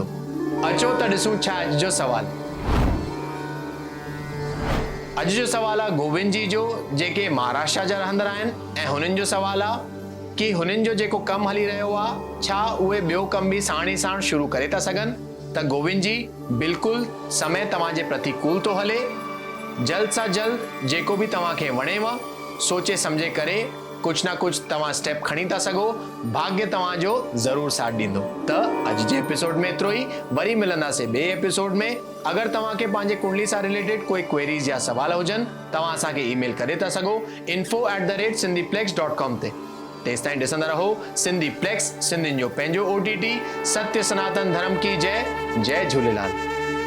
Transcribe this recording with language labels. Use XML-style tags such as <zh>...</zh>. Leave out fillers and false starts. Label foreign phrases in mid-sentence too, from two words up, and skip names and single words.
<sd>अचो त ॾिसूं छा अॼु जो सवाल। अॼु जो सवाल आहे गोविंद जी जो, जेके महाराष्ट्र जा रहंदड़ आहिनि, ऐं हुननि जो सवाल आहे कि हुननि जो जेको कमु हली रहियो आहे छा उहे ॿियो कमु बि साण ई साण शुरू करे था सघनि। त गोविंद जी, बिल्कुलु समय तव्हांजे प्रतिकूल थो हले। जल्द सां जल्द जेको बि तव्हांखे वणेव सोचे सम्झे करे कुछ ना कुछ तव्हां स्टेप खणी था सघो। भाग्य तव्हांजो ज़रूर साथ ॾींदो। त अॼु जे एपिसोड में एतिरो ई। वरी मिलंदासीं ॿिए एपिसोड में। अगरि तव्हांखे पंहिंजे कुंडली सां रिलेटेड कोई क्वेरीज या सवाल हुजनि तव्हां असांखे ईमेल करे था सघो info@sindhiplex.com ते। तेसि ताईं ॾिसंदा रहो सिंधी प्लेक्स, सिंधियुनि जो पंहिंजो OTT।</sd> <hi>सत्य सनातन धर्म की जय। जय झूलेलाल।</hi>